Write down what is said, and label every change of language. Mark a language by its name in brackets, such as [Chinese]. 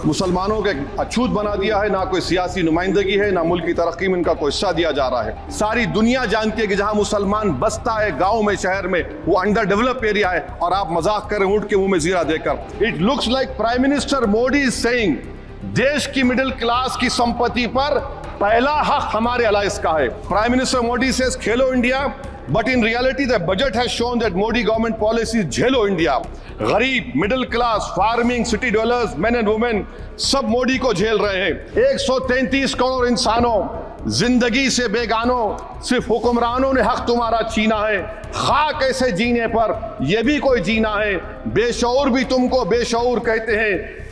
[Hindi] मुसलमानों के अछूत बना दिया है, ना कोई सियासी नुमाइंदगी है, ना मुल्क की तरक्की में इनका कोई हिस्सा दिया जा रहा है। सारी दुनिया जानती है कि जहां मुसलमान बसता है, गाँव में, शहर में, वो अंडर डेवलप एरिया है, और आप मजाक करें ऊँट के मुंह में जीरा देकर। [English] it looks like prime minister Modi is saying [Hindi] देश की मिडिल क्लास की संपत्ति पर पहला हक हमारे अलायंस का है। [English] Prime minister Modi says Khelo India, but in reality the budget has shown that Modi government policy is झेलो India. [Hindi] गरीब, middle class, farming, city डवेलपर्स, main and women सब मोदी को झेल रहे हैं। 133 करोड़ इंसानों जिंदगी से बेगानों, सिर्फ हुक्मरानों ने हक तुम्हारा छीना है। खाक ऐसे जीने पर यह भी कोई जीना है। बेशऊर भी तुमको बेशऊर कहते हैं।